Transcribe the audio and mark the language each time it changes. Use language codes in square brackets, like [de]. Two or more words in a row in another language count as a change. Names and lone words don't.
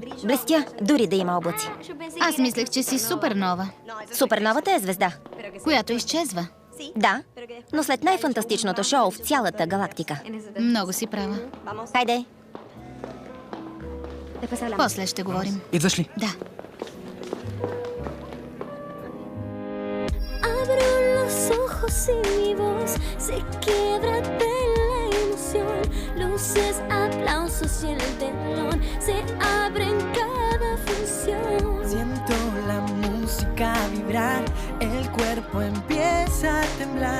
[bg] Блестя, дори да има облаци. Аз мислех, че си супернова, Суперновата е звезда. която изчезва. Да, но след най-фантастичното шоу в цялата галактика. Много си права. Хайде. После ще говорим. Идваш ли? Да. [es] Abro los ojos y mi voz se quiebra de la emoción. Luces, aplausos y el telón se abre en cada función. Siento la música vibrar, el cuerpo empieza a temblar.